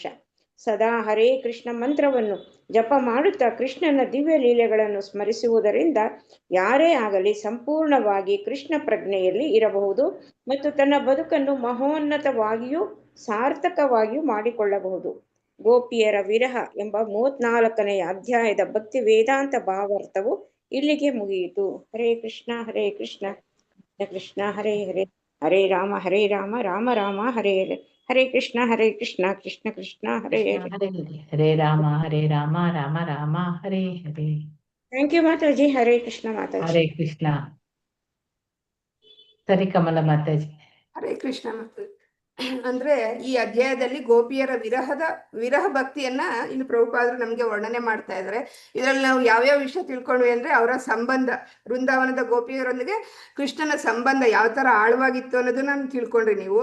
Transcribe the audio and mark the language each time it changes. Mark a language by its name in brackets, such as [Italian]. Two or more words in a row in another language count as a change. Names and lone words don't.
[Kannada] ಸದಾ ಹರೇ ಕೃಷ್ಣ ಮಂತ್ರವನ್ನು ಜಪ ಮಾಡುತ್ತಾ ಕೃಷ್ಣನ ದಿವ್ಯ ಲೀಲೆಗಳನ್ನು ಸ್ಮರಿಸುವುದರಿಂದ ಯಾರೇ ಆಗಲಿ ಸಂಪೂರ್ಣವಾಗಿ ಕೃಷ್ಣ ಪ್ರಜ್ಞೆಯಲ್ಲಿ ಇರಬಹುದು ಮತ್ತು ತನ್ನ ಬದುಕನ್ನು ಮಹೋನ್ನತವಾಗಿಯೂ ಸಾರ್ಥಕವಾಗಿಯೂ ಮಾಡಿಕೊಳ್ಳಬಹುದು. ಗೋಪಿಯರ ವಿರಹ ಎಂಬ 34ನೇ ಅಧ್ಯಾಯದ ಭಕ್ತಿ ವೇದಾಂತ ಭಾವಾರ್ಥವು ಇಲ್ಲಿಗೆ ಮುಗಿಯಿತು. [Sanskrit] ಹರೇ ಕೃಷ್ಣ ಕೃಷ್ಣ ಕೃಷ್ಣ ಹರೇ ಹರೇ, ಹರೇ ರಾಮ ರಾಮ ರಾಮ ಹರೇ ಹರೇ, ಹರೇ ಕೃಷ್ಣ ಕೃಷ್ಣ ಕೃಷ್ಣ ಹರೇ ಹರೇ. ಹರೇ ರಾಮ ರಾಮ ರಾಮ ಹರೇ ಹರೇ. [English] Thank you Mataji. [Sanskrit] ಹರೇ ಕೃಷ್ಣ [English] ಮಾತಾಜಿ. [Sanskrit] ಹರೇ ಕೃಷ್ಣ. [Kannada] ಸರಿ ಕಮಲ ಮಾತಾಜಿ. [Sanskrit] ಹರೇ ಕೃಷ್ಣ. [Kannada] ಅಂದ್ರೆ ಈ ಅಧ್ಯಾಯದಲ್ಲಿ ಗೋಪಿಯರ ವಿರಹ ಭಕ್ತಿಯನ್ನ ಇಲ್ಲಿ ಪ್ರಭುಪಾದರು ನಮ್ಗೆ ವರ್ಣನೆ ಮಾಡ್ತಾ ಇದ್ದಾರೆ. ಇದರಲ್ಲಿ ನಾವು ಯಾವ್ಯಾವ ವಿಷಯ ತಿಳ್ಕೊಂಡ್ವಿ ಅಂದ್ರೆ ಅವರ ಸಂಬಂಧ, ವೃಂದಾವನದ ಗೋಪಿಯರೊಂದಿಗೆ ಕೃಷ್ಣನ ಸಂಬಂಧ ಯಾವ ತರ ಆಳವಾಗಿತ್ತು ಅನ್ನೋದನ್ನ ತಿಳ್ಕೊಂಡ್ರಿ ನೀವು.